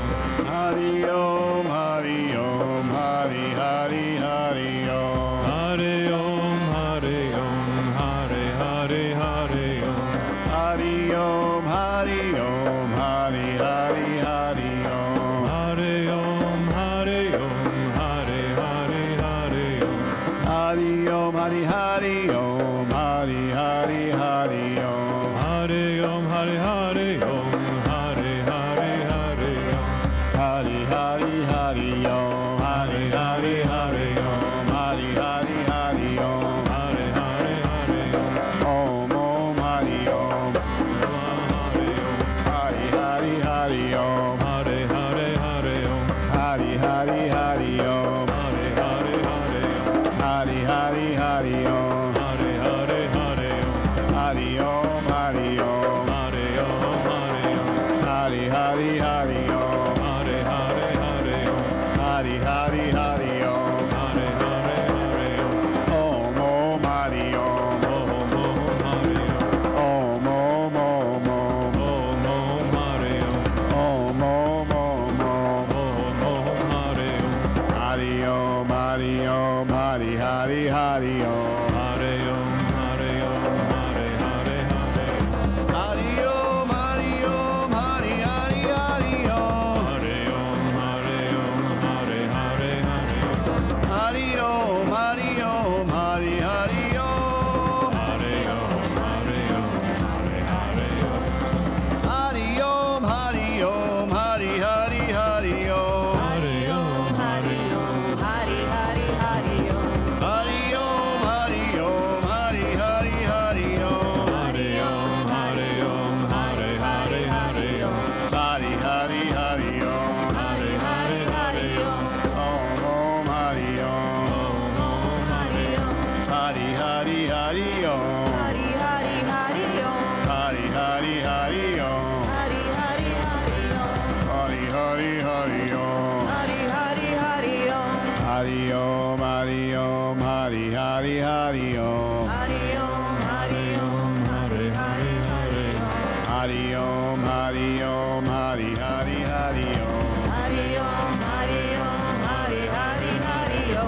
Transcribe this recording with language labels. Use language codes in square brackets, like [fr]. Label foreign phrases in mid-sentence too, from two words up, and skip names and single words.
[sa] Hari Om, Hari Om, Hari Hari Hari Om. Hari Om, Hari Om, Hari Hari Hari Om. Hari Om, Hari Om, Hari Hari Hari Om. Hari Om, Hari Om, Hari Hari Hari Om. Hari Om, Hari Hari Om, Hari Hari Hari Om. Hari Om, Hari Hari Om, Hari Hari Hari Om. Hari Hari Hari Om, Hari Hari Hari Om, Hari Hari Hari Om. Hari Hari Hari Om. Om Om Hari Om, Hari Hari Hari Om. Hari Hari Hari Om. Hari Hari Hari Om, Hari Hari Hari Om. Hari Hari Hari Om. Hari Hari Hari Om. Hari Om, Hari Om, Hari Om, Hari Om. Hari Hari Hari Om. Hari Hari Hari Om. Hari Hari Hari Om. Hari Hari Hari Om. Om Om Hari Om. Om Om Hari Om. Om Om Om Om. Om Om Hari Om. Om Om Om Om. Om Om Hari Om. Hari Om, Hari Om, Hari Hari Hari Om. Hari Om, Hari Om, Hari Hari Hari Om. Hari Om, Hari Om, Hari Hari Hari Om. Hari Om, Hari Om, Hari Hari Hari Om. Hari Om, Hari Om, Hari Hari Om. Hari Om, Hari Om, Hari Hari Om. Hari Om, Hari Om, Hari Hari Hari Om. Hari Om, Hari Om, Hari Hari Hari Om. Hari Om, Hari Om, Hari Hari Hari Om. Hari Om, Hari Om, Hari Hari Hari Om. Hari Hari Hari Om. Hari Hari Hari Om. Om Om Hari Om. Om Om Hari Om. Hari Hari Hari Om. Hari Hari Hari Om. Hari Hari Hari Om. Hari Hari Hari Om. Hari Hari Hari Om. Hari Hari Hari Om. Hari Om, Hari Om, Hari Hari Hari Om. Hari Om, Hari Om, Hari Hari Hari Om. Hari Om, Hari Om, Hari Hari Hari Om. Hari Om, Hari Om, Hari Hari Hari Om.